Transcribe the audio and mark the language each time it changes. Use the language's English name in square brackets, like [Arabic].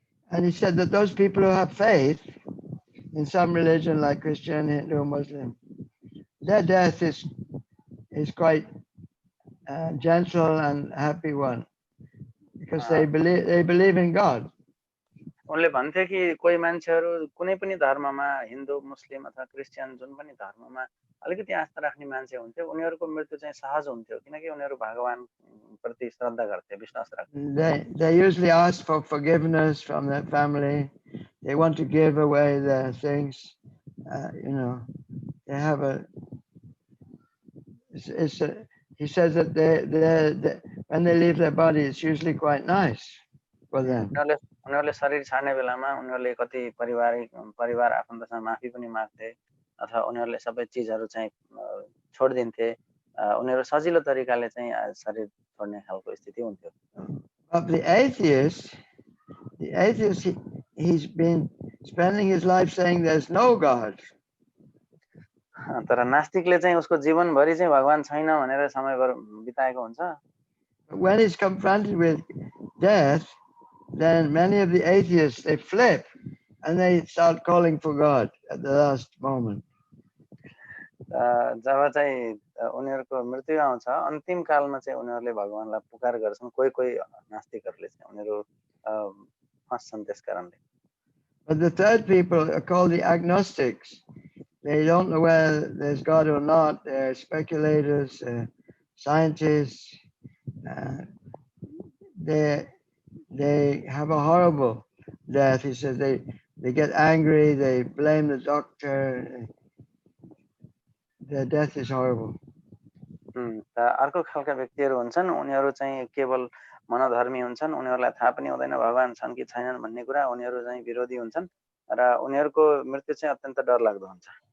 [English] And he said that those people who have faith in some religion like Christian, Hindu, Muslim, their death is quite gentle and happy one, because they believe in God. [Nepali] उनले भन्थे कि कोही मान्छेहरू कुनै पनि धर्ममा, हिन्दू, मुस्लिम अथवा Christian जुन पनि धर्ममा अलिकति आस्था राख्ने मान्छे हुन्थ्यो, उनीहरूको मृत्यु चाहिँ सहज हुन्थ्यो किनकि उनीहरू भगवान प्रति श्रद्धा गर्थे, विश्वास राख्थे। [English] They usually ask for forgiveness from their family. They want to give away their things. They have he says that they when they leave their body, it's usually quite nice for them. [Nepali] उनीहरूले शरीर छाड्ने बेलामा उनीहरूले कति परिवार आफन्तसँग माफी पनि माग्थे अथवा उनीहरूले सबै चीजहरू चाहिँ छोड्दिन्थे। उनीहरू सजिलो तरिकाले चाहिँ शरीर छोड्ने खालको स्थिति हुन्थ्यो। [English] But the atheist, he's been spending his life saying there's no God. [Nepali] तर नास्तिकले चाहिँ उसको जीवनभरि चाहिँ भगवान छैन भनेर समय बिताएको हुन्छ। [English] When he's confronted with death, then many of the atheists, they flip and they start calling for God at the last moment. [Nepali] जब चाहिँ उनीहरूको मृत्यु आउँछ अन्तिम कालमा चाहिँ उनीहरूले भगवानलाई पुकार गर्छन्। कोही नास्तिकहरूले चाहिँ उनीहरू फस्छन् त्यस कारणले। [English] But the third people are called the agnostics. They don't know whether there's God or not. They're speculators, scientists. They have a horrible death. He says they get angry, they blame the doctor. Their death is horrible. [Nepali] अर्को खालका व्यक्तिहरू हुन्छन्, उनीहरू चाहिँ केवल मनोधर्मी हुन्छन्, उनीहरूलाई थाहा पनि हुँदैन भगवान छन् कि छैनन् भन्ने कुरा, उनीहरू चाहिँ विरोधी हुन्छन् र उनीहरूको मृत्यु चाहिँ अत्यन्त डरलाग्दो हुन्छ।